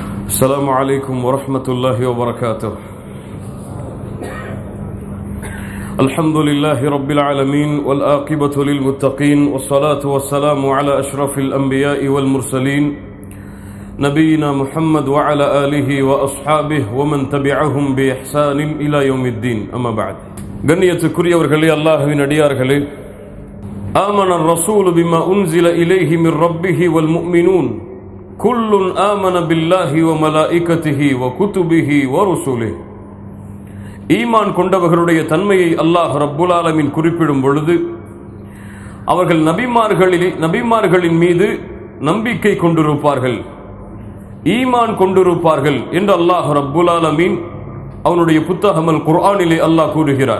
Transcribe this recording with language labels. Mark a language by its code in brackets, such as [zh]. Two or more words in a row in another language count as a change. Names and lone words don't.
[ar] السلام عليكم ورحمة الله وبركاته. الحمد لله رب العالمين والآقبة للمتقين والصلاة والسلام على أشرف الأنبياء والمرسلين نبينا محمد وعلى آله وأصحابه ومن تبعهم بإحسان إلى يوم الدين. أما بعد. [ta] கண்ணியத்துக்குரியவர்களே, அல்லாஹ்வின் அடியார்களே, [ar] آمن الرسول بما أنزل إليه من ربه والمؤمنون كل آمن بالله وملائكته وكتبه ورسله. [ta] ஈமான் கொண்டவர்களுடைய தன்மையை அல்லாஹ் [ar] رب العالمين [ta] குறிப்பிடும் பொழுது அவர்கள் நபிமார்களின் மீது நம்பிக்கை கொண்டிருப்பார்கள், ஈமான் கொண்டிருப்பார்கள் என்று அல்லாஹ் [ar] رب العالمين [ta] அவனுடைய புத்தகம் அல் குர்ஆனிலே அல்லாஹ் கூறுகிறார்.